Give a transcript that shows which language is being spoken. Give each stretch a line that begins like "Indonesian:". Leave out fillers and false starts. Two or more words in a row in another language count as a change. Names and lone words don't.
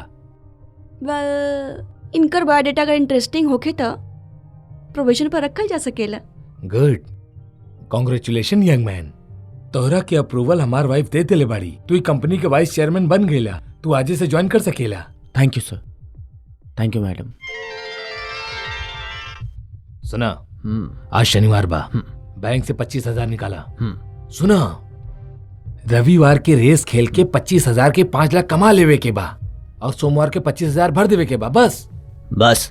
Bhojpuri: वेल, इनकर बायोडाटा अगर इंटरेस्टिंग होखे त प्रोविजन पर रखल जा सकेला।
English: Good, congratulation young man.
Bhojpuri: तोहरा के अप्रूवल हमार वाइफ दे देले बाड़ी। तू ई कंपनी के
English: vice chairman
Bhojpuri: बन गईला। तू आजे से ज्वाइन कर सकेला।
English: Thank you sir. Thank you madam.
Bhojpuri: सुना, आज शनिवार बा, बैंक से 25,000 निकाला। सुना, रविवार के रेस खेल के 25,000 के 5 लाख कमा लेवे के बा और सोमवार के 25,000 भर देवे के बा। बस